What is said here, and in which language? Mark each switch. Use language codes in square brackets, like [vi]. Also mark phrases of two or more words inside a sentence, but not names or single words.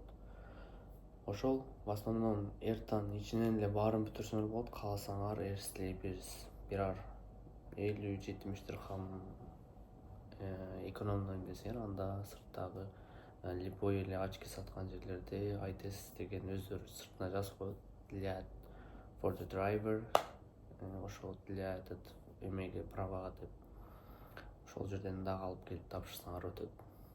[ky] Ошол [ru] в основном [ky] ЭРТАнын ичинен эле баарын бүтүрсөңөр болот. Кааласаңар бир ар 50-70 дирхам экономдойм десеңер, анда сырттагы любой эле очки саткан жерлерде [en] eye test [ky] деген өздөрү сыртына жазып коет. [en] Для for the driver, [ky] ошол для эмеге правага деп. Ошол жерден дагы алып келип тапшырсаңар өтөт.